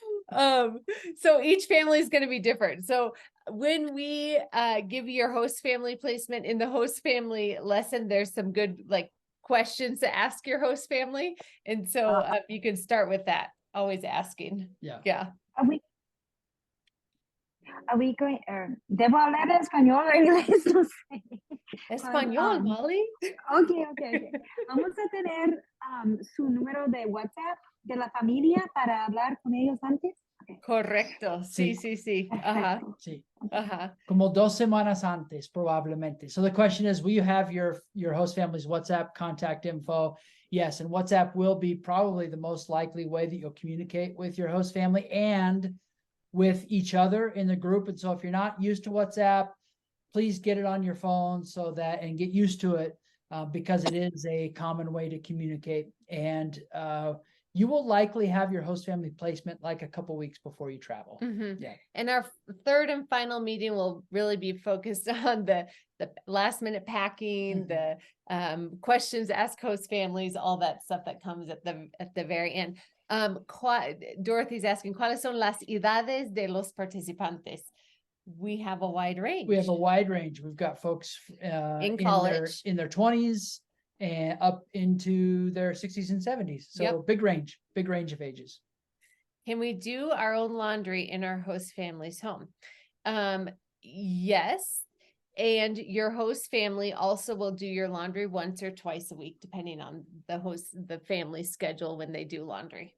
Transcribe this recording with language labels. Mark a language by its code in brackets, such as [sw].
[en] So each family is [es] going to be different. So when we give you your host family placement in the host family lesson, there's some good like questions to ask your host family. And so you can start with that, always asking. Yeah. Yeah. Are we going, ¿debo hablar español o inglés? No sé. Español, Molly. Okay. Vamos a tener su número de WhatsApp de la familia para hablar con ellos antes. Okay. Correcto. Sí, sí, sí. Ajá. Sí. Ajá. Como 2 semanas antes, probablemente. [en] So the question is, will you have your host family's WhatsApp contact info? Yes, and WhatsApp will be probably the most likely way that you'll communicate with your host family and with each other in the group. And so if you're not used to WhatsApp, please get it on your phone and get used to it because it is a common way to communicate. And you will likely have your host family placement like a couple weeks before you travel. Mm-hmm. Yeah. And our third and final meeting will really be focused on the last minute packing, the questions to ask host families, all that stuff that comes at the very end. [es] Dorothy's asking, ¿cuáles son las edades de los participantes? [en] We have a wide range. We have a wide range. We've got folks In college. in their 20s and up into their 60s and 70s. So Yep. big range of ages. Can we do our own laundry in our host family's home? Yes. And your host family also will do your laundry once or twice a week, depending on the family schedule when they do laundry.